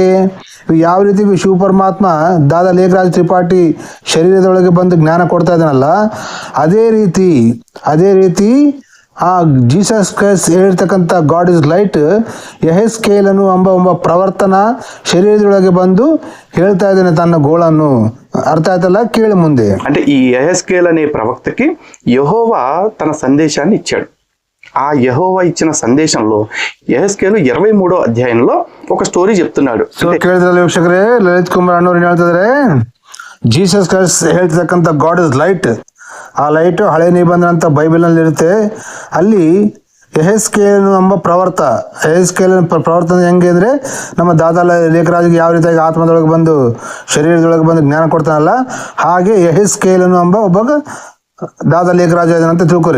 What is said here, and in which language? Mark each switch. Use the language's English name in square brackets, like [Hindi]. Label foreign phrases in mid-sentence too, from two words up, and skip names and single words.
[Kannada] ಯಾವ ರೀತಿ ಶಿವ ಪರಮಾತ್ಮ ದಾದಾ ಲೇಖರಾಜ್ ತ್ರಿಪಾಠಿ ಶರೀರದೊಳಗೆ ಬಂದು ಜ್ಞಾನ ಕೊಡ್ತಾ ಇದ್ದಾನಲ್ಲ, ಅದೇ ರೀತಿ ಆ ಜೀಸಸ್ ಕ್ರೈಸ್ಟ್ ಹೇಳಿರ್ತಕ್ಕಂಥ [English] God is light [Kannada] ಯೆಹೆಜ್ಕೇಲನು ಎಂಬ ಪ್ರವರ್ತನ ಶರೀರದೊಳಗೆ ಬಂದು ಹೇಳ್ತಾ ಇದ್ದಾನೆ ತನ್ನ ಗೋಳನ್ನು. [Telugu] అర్థ అవుతుందా? [Kannada] ಕೇಳ ಮುಂದೆ. [Telugu] అంటే ఈ యెహెజ్కేల్ అనే ప్రవక్తకి యెహోవా తన సందేశాన్ని ఇచ్చాడు. ఆ యెహోవా ఇచ్చిన సందేశంలో యెహెజ్కేలు 23వ అధ్యాయంలో ఒక స్టోరీ చెప్తున్నాడు. [Kannada] ಸೊ ಕೇಳಿದ್ರಲ್ಲ ವೀಕ್ಷಕರೇ, ಲಲಿತ್ ಕುಮಾರ್ ಅಣ್ಣವ್ರು ಹೇಳ್ತಿದ್ರೆ ಜೀಸಸ್ ಕ್ರೈಸ್ಟ್ ಹೇಳ್ತಕ್ಕಂಥ [English] God is light. [Kannada] ಆ ಲೈಟು ಹಳೆ ನಿಬಂಧನೆ ಅಂತ ಬೈಬಲ್ನಲ್ಲಿ ಇರುತ್ತೆ. ಅಲ್ಲಿ ಯೆಹೆಸ್ಕೇಲ್ ಎಂಬ ಯೆಹೆಸ್ಕೇಲ್ ಪ್ರವರ್ತನೆ ಹೆಂಗೆ ಅಂದರೆ, ನಮ್ಮ ದಾದಾ ಲೇಖರಾಜಿಗೆ ಯಾವ ರೀತಿಯಾಗಿ ಆತ್ಮದೊಳಗೆ ಬಂದು ಶರೀರದೊಳಗೆ ಬಂದು ಜ್ಞಾನ ಕೊಡ್ತಾನಲ್ಲ, ಹಾಗೆ ಯೆಹೆಸ್ಕೇಲ್ ಎಂಬ ಒಬ್ಬ ದಾದಾ ಲೇಖರಾಜ ಅಂತ ತಿಳ್ಕೊರಿ.